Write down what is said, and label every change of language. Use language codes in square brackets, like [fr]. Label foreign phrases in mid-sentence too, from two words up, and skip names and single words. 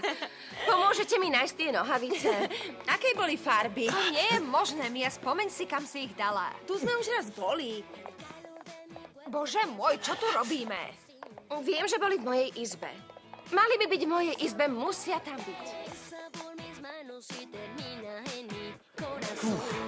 [sk] Pomôžete mi nájsť tie nohavice? Akej boli farby? To nie je možné, Mia, spomeň si, kam si ich dala. Tu sme už raz boli. Bože môj, čo tu robíme? Viem, že boli v mojej izbe. Mali by byť v mojej izbe, musia tam byť. [es] Besa por mis manos y termina en mi corazón.